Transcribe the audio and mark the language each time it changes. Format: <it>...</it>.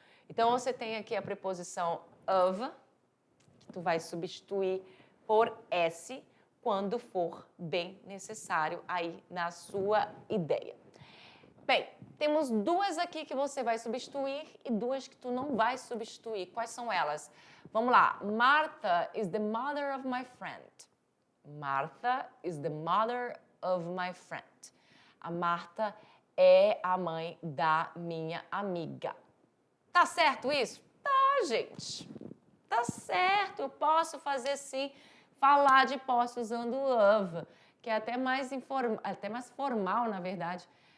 <pt>Então, você tem aqui a preposição of, que tu vai substituir por S quando for bem necessário aí na sua ideia. Bem, temos duas aqui que você vai substituir e duas que tu não vai substituir. Quais são elas? Vamos lá.</pt> <en>Martha is the mother of my friend. Martha is the mother of my friend.</en> <pt>A Marta é a mãe da minha amiga. Tá certo isso? Tá, gente. Tá certo. Eu posso fazer sim, falar de posse usando of, que é até mais formal, na verdade.</pt>